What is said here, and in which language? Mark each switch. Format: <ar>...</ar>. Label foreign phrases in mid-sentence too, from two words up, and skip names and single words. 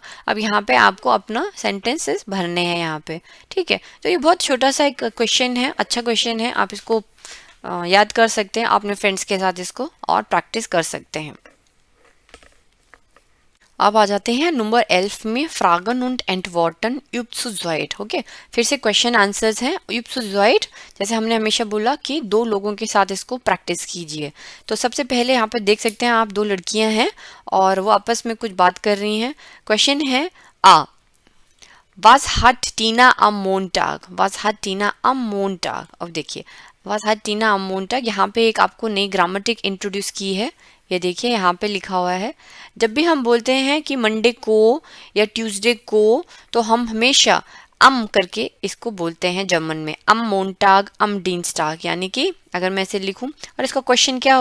<hi>अब यहाँ पे आपको अपना सेंटेंसेस भरने हैं यहाँ पे, ठीक है। तो ये बहुत छोटा सा एक क्वेश्चन है, अच्छा क्वेश्चन है, आप इसको याद कर सकते हैं, अपने फ्रेंड्स के साथ इसको और प्रैक्टिस कर सकते हैं। अब आ जाते हैं नंबर 11 में,</hi> <de>Fragen und Antworten übt zu zweit.</de> <hi>ओके, फिर से</hi> <en>question answers</en> <hi>हैं,</hi> <de>übt zu zweit,</de> <hi>जैसे हमने हमेशा बोला कि दो लोगों के साथ इसको प्रैक्टिस कीजिए। तो सबसे पहले यहाँ पर देख सकते हैं आप, दो लड़कियां हैं और वो आपस में कुछ बात कर रही हैं। क्वेश्चन है आ,</hi> <de>Was hat Tina am Montag? Was hat Tina am Montag?</de> <hi>अब देखिए,</hi> <de>Was hat Tina am Montag,</de> <hi>यहाँ पे एक आपको नई</hi> <en>grammatic introduce</en> <hi>की है। ये देखिए यहाँ पे लिखा हुआ है, जब भी हम बोलते हैं कि मंडे को या ट्यूसडे को, तो हम हमेशा अम करके इसको बोलते हैं जर्मन में,</hi> <de>am Montag, am Dienstag,</de> <hi>यानी कि अगर मैं इसे लिखूं, और इसका क्वेश्चन क्या</hi>